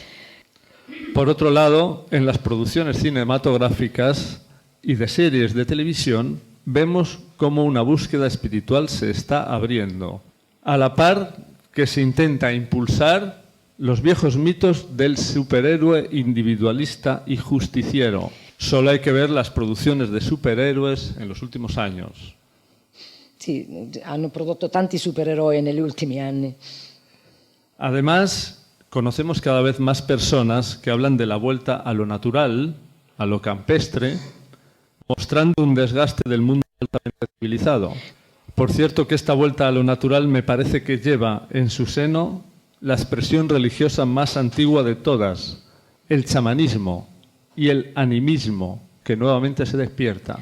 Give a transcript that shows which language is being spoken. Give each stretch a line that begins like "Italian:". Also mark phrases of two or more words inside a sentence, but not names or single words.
Spanish: Por otro lado, en las producciones cinematográficas y de series de televisión, vemos cómo una búsqueda espiritual se está abriendo, a la par que se intenta impulsar los viejos mitos del superhéroe individualista y justiciero. Solo hay que ver las producciones de superhéroes en los últimos años.
Italian: Sì, hanno prodotto tanti supereroi negli ultimi anni.
Spanish: Además, conocemos cada vez más personas que hablan de la vuelta a lo natural, a lo campestre, mostrando un desgaste del mundo altamente civilizado. Por cierto que esta vuelta a lo natural me parece que lleva en su seno la expresión religiosa más antigua de todas, el chamanismo y el animismo, que nuevamente se despierta.